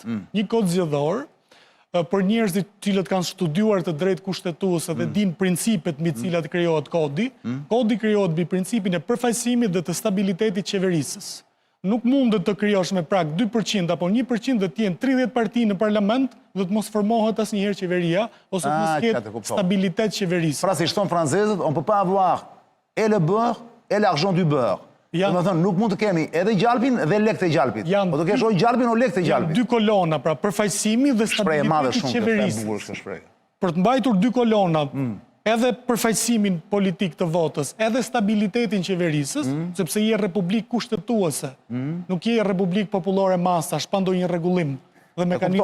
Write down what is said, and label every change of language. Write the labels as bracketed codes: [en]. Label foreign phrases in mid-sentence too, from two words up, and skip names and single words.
[sq] Një kod zgjedhor për njerëzit cilët kanë studiuar të drejtë kushtetuese dhe din principet mbi të cilat krijohet kodi. Kodi krijohet mbi principin e përfaqësimit dhe të stabilitetit qeverisës. Nuk mundet të krijosh me prag 2% apo 1% dhe të jenë 30 parti në parlament dhe të mos formohet asnjëherë qeveria ose të mos ketë stabilitet qeverisë. Pra si thon francezët, [fr] on peut pas avoir et le beurre et l'argent du beurre. [sq] Do të thonë, nuk mund të kemi edhe gjalpin dhe lekë të gjalpit. Po do kesh o gjalpin o lekë të gjalpit. Dy kolona, pra përfaqësimi dhe stabiliteti qeverisë. Për të mbajtur dy kolona, edhe përfaqësimin politik të votës, edhe stabilitetin qeverisës, sepse je republik kushtetuese, nuk je republik popullore masash, pa ndonjë rregullim dhe mekanizëm.